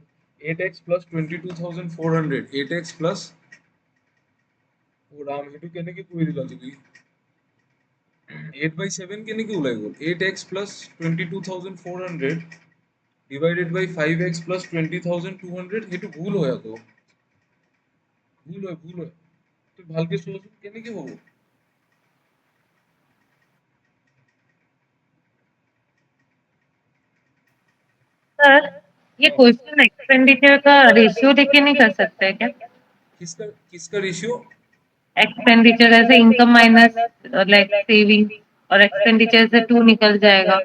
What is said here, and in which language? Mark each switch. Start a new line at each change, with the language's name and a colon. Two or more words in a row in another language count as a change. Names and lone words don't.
Assamese: 8x প্লাছ 22,400, 8x প্লাছ, অ ৰাম, সেইটো কেনেকে কৰি দিলা তুমি? 8/7 কেনেকে ওলাই গ'ল? 8x প্লাছ 22,400
English: divided by
Assamese: 5x প্লাছ 20,200, সেইটো ভুল হয় আকৌ, ভুল হয়। তুই ভালকে চোৱাচোন কেনেকে হ'ব?
Hindi: सर, ये हाँ,
English: question expenditure
Hindi: का रेशियो लेके नहीं कर सकते हैं क्या? किसका किसका रेशियो? एक्सपेंडिचर ऐसे
English: income minus like saving,
Hindi: और एक्सपेंडिचर से टू निकल जाएगा।